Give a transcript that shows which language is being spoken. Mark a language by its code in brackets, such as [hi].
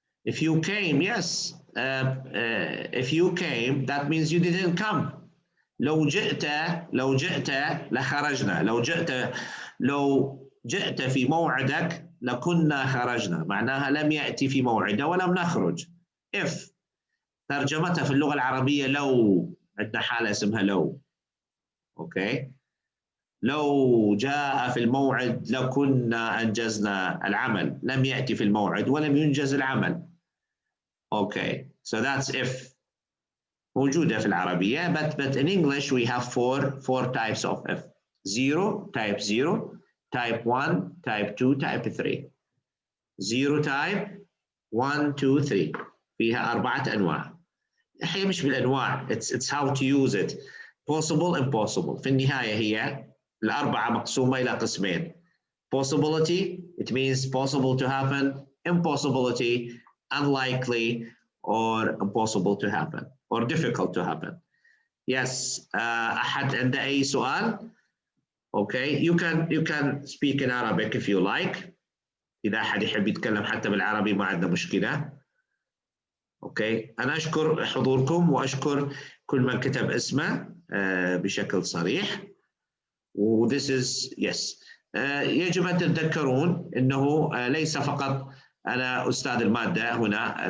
[en] If you came, yes. If you came, that means you didn't come. [ar] لو جئت لخرجنا. لو جئت في موعدك لكنا خرجنا. معناها لم يأتي في موعده ولم نخرج. if ترجمتها في اللغة العربية لو. عندنا حالة اسمها لو. اوكي. لو جاء في الموعد لكنا أنجزنا العمل. لم يأتي في الموعد ولم ينجز العمل. [en] Okay, so that's if. [ar] موجودة في العربية, [en] but in English we have four types of if. 0, type 0, type 1, type 2, type 3. 0 type, 1, 2, 3. [ar] فيها 4 أنواع. هي مش بالأنواع, [en] it's how to use it. Possible, impossible. [ar] في النهاية هي الأربعة مقسومة إلى قسمين. [en] Possibility, it means possible to happen. Impossibility, unlikely or impossible to happen or difficult to happen. Yes, [ar] أحد عنده أي سؤال? [en] Okay, you can speak in Arabic if you like. [ar] إذا أحد يحب يتكلم حتى بالعربي ما عندنا مشكلة. Okay, أنا أشكر حضوركم وأشكر كل من كتب اسمه بشكل صريح. [en] و this is yes. [ar] يجب أن تتذكرون أنه ليس فقط أنا أستاذ المادة هنا.